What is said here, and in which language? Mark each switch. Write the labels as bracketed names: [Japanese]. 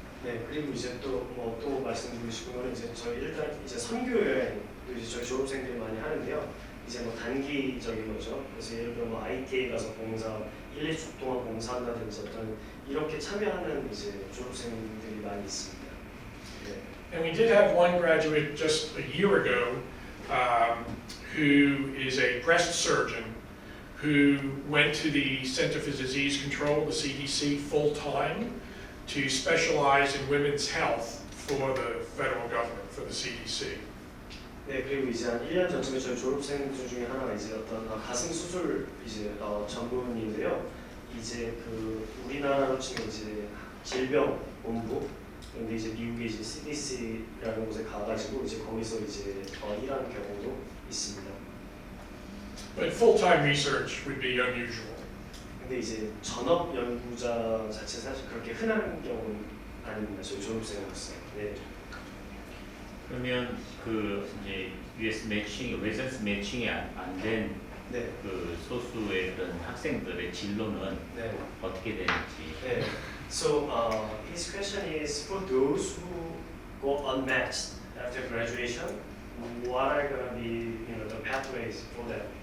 [Korean] 네, 그리고 이제 또 말씀드리고 싶은 거는 이제 저희 일단 이제 선교 여행도 이제 저희 졸업생들이 많이 하는데요. 이제 단기적인 거죠. 그래서 예를 들어 IT에 가서 봉사 1, 2주 동안 봉사한다든지 어떤 이렇게 참여하는 이제 졸업생들이 많이 있습니다. 네. [English] And we did have one graduate just a year ago who is a breast surgeon who went to the Center for Disease Control, the CDC, full time to specialize in women's health for the federal government, for the CDC. [Korean] 네, 그리고 이제 한 1년 전쯤에 저희 졸업생들 중에 하나가 이제 어떤 가슴 수술 이제 전문인데요. 이제 그 우리나라로 치면 이제 질병본부, 근데 이제 미국에 이제 CDC라는 곳에 가가지고 이제 거기서 이제 일하는 경우도 있습니다. [English] But full-time research would be unusual. [Korean] 근데 이제 전업 연구자 자체 사실 그렇게 흔한 경우는 아닙니다. 저희 졸업생으로서. 네. 그러면 그 이제 US 매칭, 레지던시 매칭이 안 된 네. 그 소수의 그런 학생들의 진로는 네. 어떻게 되는지. 네. [English] So his question is for those who go unmatched after graduation, what are going to be the pathways for them?